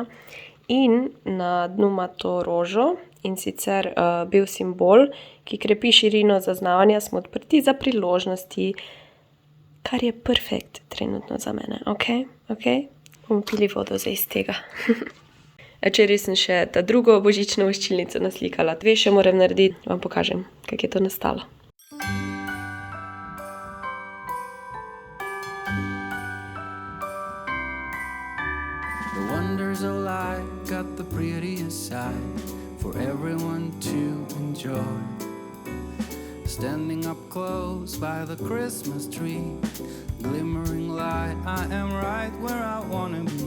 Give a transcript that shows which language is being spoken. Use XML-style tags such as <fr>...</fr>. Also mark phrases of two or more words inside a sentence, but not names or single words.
<sl>In na dnu ima to rožo in sicer bil simbol, ki krepi širino zaznavanja, smo odprti za priložnosti, kar je perfekt trenutno za mene, ok? Bomo pili vodo zdaj iz tega. Včeraj sem še ta drugo božično voščilnico naslikala, 2 še moram narediti, vam pokažem, kako je to nastalo.</sl> <en>The wonders of life got the prettiest side for everyone to enjoy. Standing up close by the Christmas tree, glimmering light, I am right where I wanna be.</en>